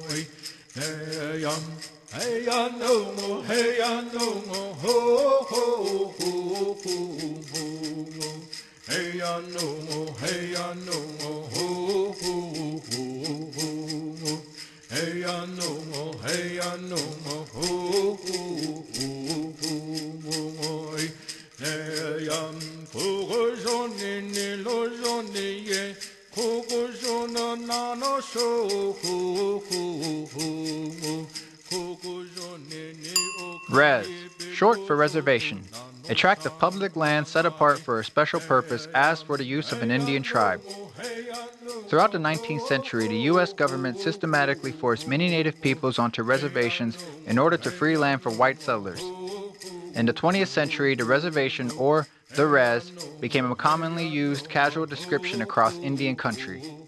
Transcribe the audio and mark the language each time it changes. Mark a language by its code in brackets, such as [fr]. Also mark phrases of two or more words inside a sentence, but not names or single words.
[en] Hey ya no mo, hey ya no mo, ho ho ho ho. Hey ya no mo, hey ya no mo, ho ho ho ho. Hey ya no mo, hey ya no mo, ho ho ho ho. Hey ya kogo joni ni lo joni ye, kogo jona na no so ho ho ho. Kogo joni ni o. Res, short for reservation. A tract of public land set apart for a special purpose as for the use of an Indian tribe. Throughout the 19th century, the U.S. government systematically forced many native peoples onto reservations in order to free land for white settlers. In the 20th century, the reservation, or the res, became a commonly used casual description across Indian country.